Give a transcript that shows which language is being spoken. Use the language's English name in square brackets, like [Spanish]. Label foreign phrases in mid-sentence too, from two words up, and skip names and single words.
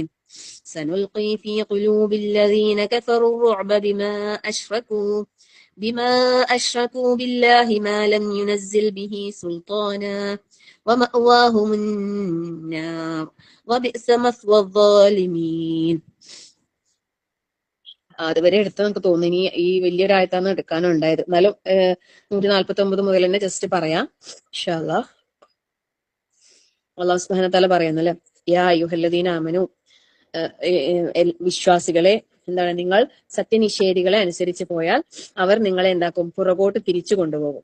[Arabic] سنلقي في قلوب الذين كفروا الرعب بما أشركوا بالله ما لم ينزل به سلطانا ومأواهم النار وبئس مثوى الظالمين. [Malayalam] അതുവരെ എടുത്ത് നമുക്ക് തോന്നി ഇനി ഈ വലിയൊരായത്താണ് എടുക്കാനുണ്ടായത്. എന്നാലും 149 മുതൽ തന്നെ ജസ്റ്റ് പറയാം [Arabic] إن شاء الله. الله سبحانه وتعالى [Malayalam] പറയുന്നല്ലേ, [Arabic] يا أيها الذين آمنوا, [Malayalam] വിശ്വാസികളെ, എന്താണ്, നിങ്ങൾ സത്യനിഷേധികളെ അനുസരിച്ച് പോയാൽ അവർ നിങ്ങളെ എന്താക്കും, പുറകോട്ട് തിരിച്ചു കൊണ്ടുപോകും.